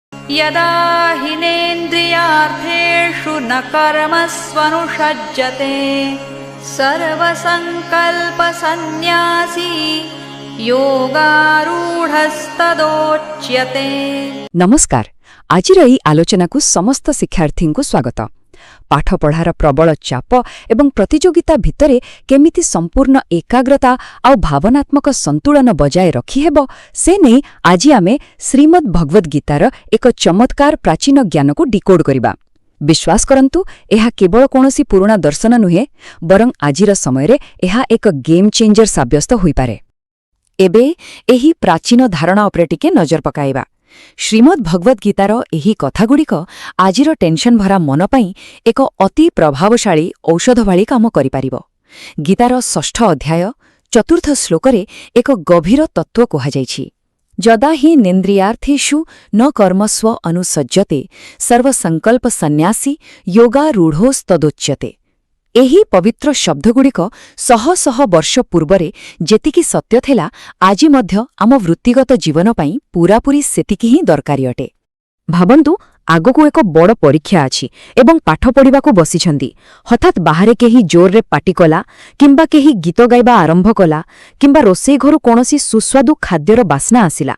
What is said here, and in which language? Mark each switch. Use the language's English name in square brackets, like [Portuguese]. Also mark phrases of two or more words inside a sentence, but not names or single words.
[Sanskrit] यदा हिनेन्द्रियार्थेषु न कर्मस्वनुषज्जते सर्वसंकल्पसन्न्यासी योगारूढस्तदोच्यते। [Odia] ନମସ୍କାର। ଆଜିର ଏହି ଆଲୋଚନାକୁ ସମସ୍ତ ଶିକ୍ଷାର୍ଥୀଙ୍କୁ ସ୍ୱାଗତ। ପାଠପଢ଼ାର ପ୍ରବଳ ଚାପ ଏବଂ ପ୍ରତିଯୋଗିତା ଭିତରେ କେମିତି ସମ୍ପୂର୍ଣ୍ଣ ଏକାଗ୍ରତା ଆଉ ଭାବନାତ୍ମକ ସନ୍ତୁଳନ ବଜାୟ ରଖି ହେବ ସେ ନେଇ ଆଜି ଆମେ ଶ୍ରୀମଦ୍ ଭଗବଦ ଗୀତାର ଏକ ଚମତ୍କାର ପ୍ରାଚୀନ ଜ୍ଞାନକୁ ଡିକୋଡ୍ କରିବା। ବିଶ୍ୱାସ କରନ୍ତୁ ଏହା କେବଳ କୌଣସି ପୁରୁଣା ଦର୍ଶନ ନୁହେଁ ବରଂ ଆଜିର ସମୟରେ ଏହା ଏକ [English] game changer [Odia] ସାବ୍ୟସ୍ତ ହୋଇପାରେ। ଏବେ ଏହି ପ୍ରାଚୀନ ଧାରଣା ଉପରେ ଟିକେ ନଜର ପକାଇବା। ଶ୍ରୀମଦ୍ ଭଗବଦ ଗୀତାର ଏହି କଥାଗୁଡ଼ିକ ଆଜିର ଟେନସନ ଭରା ମନ ପାଇଁ ଏକ ଅତି ପ୍ରଭାବଶାଳୀ ଔଷଧ ଭଳି କାମ କରିପାରିବ। ଗୀତାର 6ଷ୍ଠ ଅଧ୍ୟାୟ 4th ଶ୍ଲୋକରେ ଏକ ଗଭୀର ତତ୍ତ୍ୱ କୁହାଯାଇଛି। [Sanskrit] यदा हि नेन्द्रियार्थेषु न कर्मस्व अनुसज्जते सर्वसंकल्प सन्न्यासी योगारूढोस्तदोच्यते। [Odia] ଏହି ପବିତ୍ର ଶବ୍ଦଗୁଡ଼ିକ ଶହ ଶହ ବର୍ଷ ପୂର୍ବରେ ଯେତିକି ସତ୍ୟ ଥିଲା ଆଜି ମଧ୍ୟ ଆମ ବୃତ୍ତିଗତ ଜୀବନ ପାଇଁ ପୂରାପୂରି ସେତିକି ହିଁ ଦରକାରୀ ଅଟେ। ଭାବନ୍ତୁ ଆଗକୁ ଏକ ବଡ଼ ପରୀକ୍ଷା ଅଛି ଏବଂ ପାଠ ପଢ଼ିବାକୁ ବସିଛନ୍ତି। ହଠାତ୍ ବାହାରେ କେହି ଜୋରରେ ପାଟି କଲା କିମ୍ବା କେହି ଗୀତ ଗାଇବା ଆରମ୍ଭ କଲା କିମ୍ବା ରୋଷେଇ ଘରୁ କୌଣସି ସୁସ୍ୱାଦୁ ଖାଦ୍ୟର ବାସ୍ନା ଆସିଲା।